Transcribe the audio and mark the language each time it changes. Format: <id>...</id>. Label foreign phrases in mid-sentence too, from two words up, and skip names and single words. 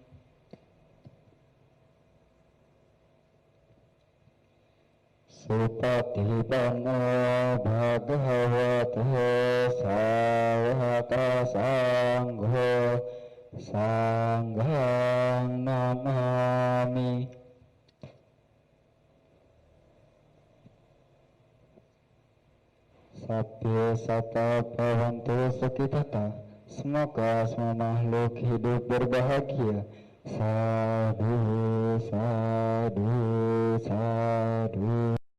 <pi>Supatipano Bhagavato Sawaka Sangho Sanghang Namami. Sabya sata bhavantu sukhitata.</pi> <id>Semoga semua makhluk hidup berbahagia.</id> <pi>Sadu, sadu, sadu.</pi>